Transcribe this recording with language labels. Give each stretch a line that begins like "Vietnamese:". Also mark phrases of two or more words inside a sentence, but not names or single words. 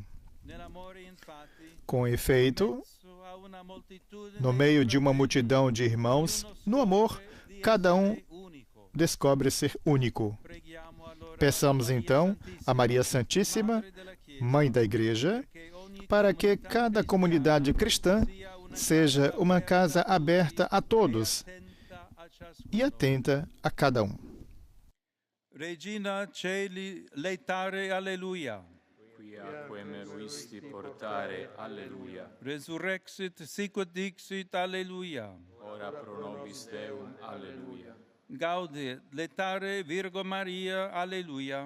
Portuguese: Com efeito, no meio de uma multidão de irmãos, no amor, cada um descobre ser único. Peçamos então a Maria Santíssima, Mãe da Igreja, para que cada comunidade cristã seja uma casa aberta a todos e atenta a cada um.
Latin: Regina Celi leitare alleluia. Quiaque meruisti portare alleluia. Resurrexit sicut dixit alleluia. Ora pro nobis Deum alleluia. Gaude letare Virgo Maria alleluia.